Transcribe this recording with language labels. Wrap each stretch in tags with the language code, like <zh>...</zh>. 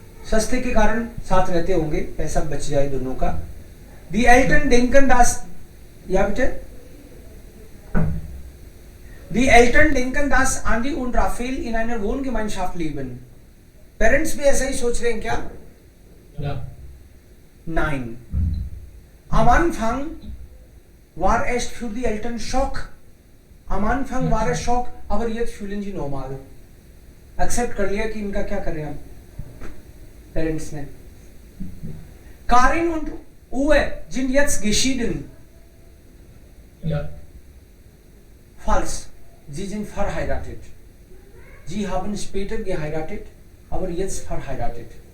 <hi>सस्ते के कारण साथ रहते होंगे, पैसा बच जाए दोनों का.</hi> <de>Die Eltern denken, dass, ja bitte? Die Eltern denken, dass Andi und Raphael in einer Wohngemeinschaft leben.</de> <hi>Parents भी ऐसा ही सोच रहे हैं क्या?</hi> <de>Ja. Nein. Am Anfang war es für die Eltern Schock. Am Anfang war es Schock, aber jetzt fühlen sie normal.</de> <hi>Accept कर लिया कि इनका क्या कर रहे हैं हम Parents ने.</hi> <de>Karin und Uwe sind jetzt geschieden. Ja. Falsch. Sie sind verheiratet. Sie haben später geheiratet, aber jetzt verheiratet.</de>